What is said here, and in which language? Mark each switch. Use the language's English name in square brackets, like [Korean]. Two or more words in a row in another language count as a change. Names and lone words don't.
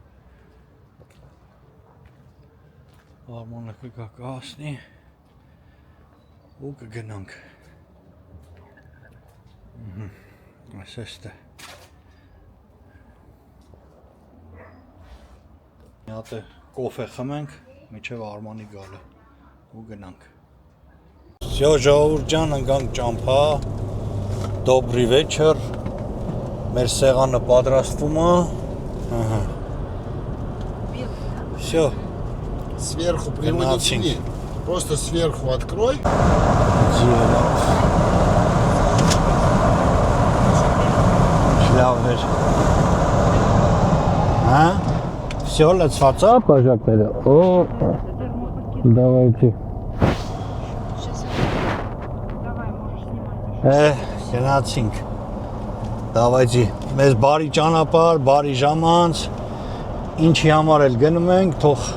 [Armenian] ու կգնանք, այս էստե, մի հատ է կոֆե խմենք, միջև Արմանի գալը, ու գնանք։ Всё, ժողովուրդ ջան, ընկանք ճամփա, [Russian] Добрый вечер, [Armenian] մեր սեղանը պատրաստվում է, [Russian] Всё, сверху приводите, просто сверху открой. [Armenian] Շլավներ, Всё, լծված է, բաժակները, давайте. Գնացինք, давайте, մեզ բարի ճանապարհ, բարի ժամանց, ինչի համար էլ գնում ենք, թող